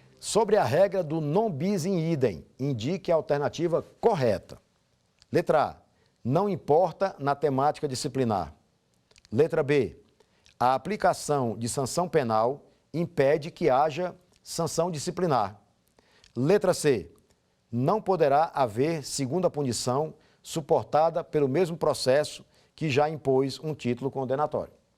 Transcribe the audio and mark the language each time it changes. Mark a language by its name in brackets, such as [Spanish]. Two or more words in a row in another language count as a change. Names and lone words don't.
[Portuguese] Sobre a regra do [Latin] non bis in idem, [Portuguese] indique a alternativa correta. Letra A, não importa na temática disciplinar. Letra B, a aplicação de sanção penal impede que haja sanção disciplinar. Letra C, não poderá haver segunda punição suportada pelo mesmo processo que já impôs um título condenatório.